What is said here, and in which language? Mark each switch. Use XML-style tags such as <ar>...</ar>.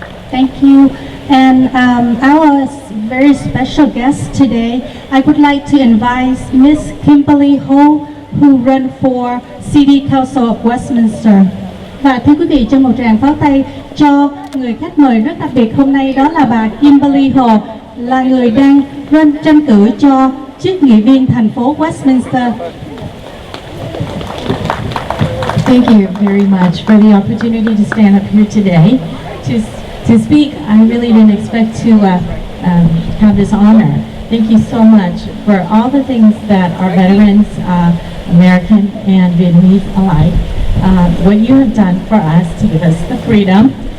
<en>Thank you. And our very special guest today, I would like to invite Miss Kimberly Ho, who ran for City Council of Westminster.</en> <vi>Và thưa quý vị, cho một tràng pháo tay cho người khách mời rất đặc biệt hôm nay, đó là bà Kimberly Ho, là người đang tranh cử cho chức nghị viên thành phố Westminster.</vi> <en>Thank you very much for the opportunity to stand up here today to speak. I really didn't expect to have this honor. Thank you so much for all the things that our veterans, American and Vietnamese alike, what you have done for us to give us the freedom.</en>